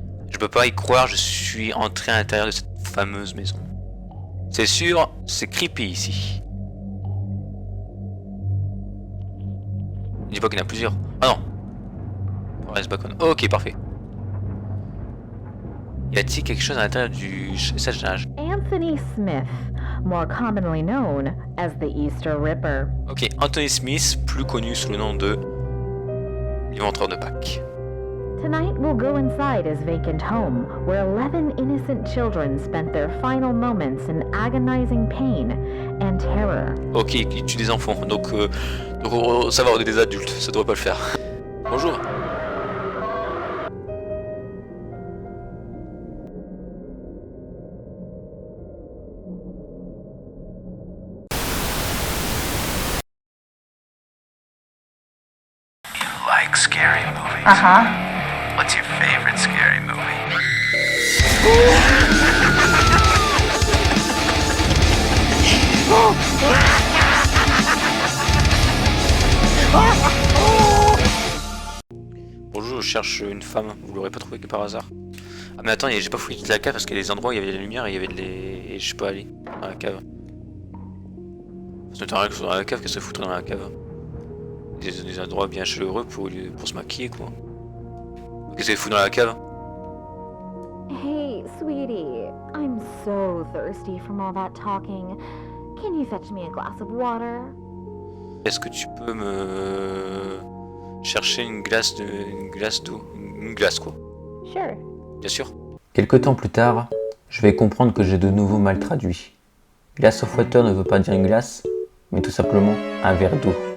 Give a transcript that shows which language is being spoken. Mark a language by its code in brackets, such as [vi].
[fr] Je peux pas y croire, je suis entré à l'intérieur de cette fameuse maison. C'est sûr, c'est creepy ici. Je dis pas qu'il y en a plusieurs. Ah non. Forest Bacon. Ok, parfait. Y a-t-il quelque chose à l'intérieur du sage? [en] Anthony Smith, more commonly known as the Easter Ripper. [fr] Ok, Anthony Smith, plus connu sous le nom de l'éventreur de Pâques. [en] Tonight we'll go inside his vacant home, where 11 innocent children spent their final moments in agonizing pain and terror. [fr] Ok, il tue des enfants, donc ça va, on est des adultes, ça devrait pas le faire. Bonjour. [en] Like scary movies? What's your favorite scary movie? [fr] Bonjour, je cherche une femme, vous l'aurez pas trouvé que par hasard. Ah mais attends, j'ai pas fouillé toute la cave parce qu'il y a des endroits où il y avait de la lumière et il y avait de les... et je suis pas allé dans la cave. Ça n'attend rien que ce soit dans la cave, qu'est-ce que ça fout dans la cave? Des endroits bien chaleureux pour se maquiller quoi. Qu'est-ce qu'elle fout dans la cave? [en] Hey, sweetie, I'm so thirsty from all that talking. Can you fetch me a glass of water? [fr] Est-ce que tu peux me chercher une glace d'eau, une glace quoi? [en] Sure. [fr] Bien sûr. Quelque temps plus tard, je vais comprendre que j'ai de nouveau mal traduit. [en] Glass of water [fr] ne veut pas dire une glace, mais tout simplement un verre d'eau.